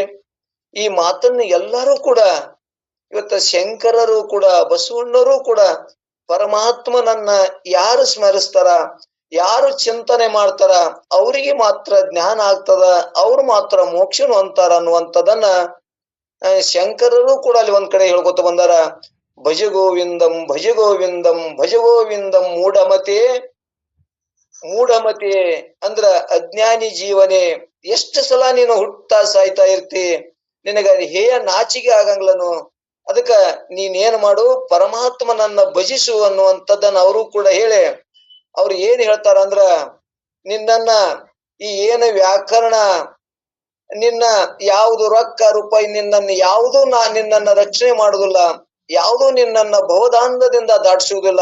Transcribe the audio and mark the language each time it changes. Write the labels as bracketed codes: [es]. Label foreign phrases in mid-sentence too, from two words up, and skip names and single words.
[kn] ಈ ಮಾತನ್ನು ಎಲ್ಲರೂ ಕೂಡ ಇವತ್ತ ಶಂಕರರು ಕೂಡ ಬಸವಣ್ಣರು ಕೂಡ ಪರಮಾತ್ಮನನ್ನ ಯಾರು ಸ್ಮರಿಸ್ತಾರ, ಯಾರು ಚಿಂತನೆ ಮಾಡ್ತಾರ ಅವರಿಗೆ ಮಾತ್ರ ಜ್ಞಾನ ಆಗ್ತದ, ಅವ್ರು ಮಾತ್ರ ಮೋಕ್ಷನು ಅಂತಾರ ಅನ್ನುವಂಥದ್ದನ್ನ ಶಂಕರರು ಕೂಡ ಅಲ್ಲಿ ಒಂದ್ ಕಡೆ ಹೇಳ್ಕೊತ ಬಂದಾರ. [sa] ಭಜ ಗೋವಿಂದಂ ಭಜ ಗೋವಿಂದಂ ಭಜ ಗೋವಿಂದಂ ಮೂಢಮತೆ [kn] ಅಂದ್ರ ಅಜ್ಞಾನಿ ಜೀವನೆ, ಎಷ್ಟು ಸಲ ನೀನು ಹುಟ್ಟಾ ಸಾಯ್ತಾ ಇರ್ತಿ, ನಿನಗ ಹೇಯ ನಾಚಿಕೆ ಆಗಂಗ್ಲನು, ಅದಕ್ಕ ನೀನೇನ್ ಮಾಡು, ಪರಮಾತ್ಮನನ್ನ ಭಜಿಸು ಅನ್ನುವಂಥದ್ದನ್ನ ಅವರು ಕೂಡ ಹೇಳಿ ಅವ್ರು ಏನ್ ಹೇಳ್ತಾರ ಅಂದ್ರ, ನಿನ್ನನ್ನ ಈ ಏನು ವ್ಯಾಕರಣ, ನಿನ್ನ ಯಾವುದು ರೊಕ್ಕ ರೂಪಾಯಿ, ನಿನ್ನನ್ನು ಯಾವುದೂ ನಿನ್ನನ್ನ ರಕ್ಷಣೆ ಮಾಡುದಿಲ್ಲ, ಯಾವುದೂ ನಿನ್ನನ್ನ ಭವದಾಂಧದಿಂದ ದಾಟಿಸುವುದಿಲ್ಲ.